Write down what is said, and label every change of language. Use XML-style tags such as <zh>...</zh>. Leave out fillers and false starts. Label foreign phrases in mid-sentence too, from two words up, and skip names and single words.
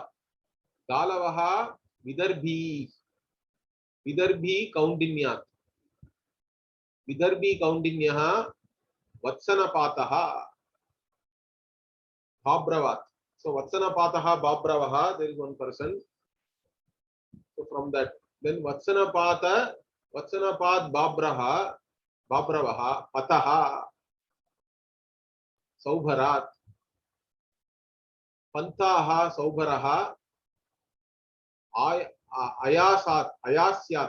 <sa>Galavaha Vidarbhi. Vidarbhi Kaundinyat. Vidarbhi Kaundinyaha Vatsanapataha Bhabravat. So Vatsanapataha Bhabravaha,</sa> <en>there is one person. So from that, then</en> <sa>Vatsanapad Bhabravaha Pataha Saubharat Pantaha Saubharaha Ayasyat.</sa>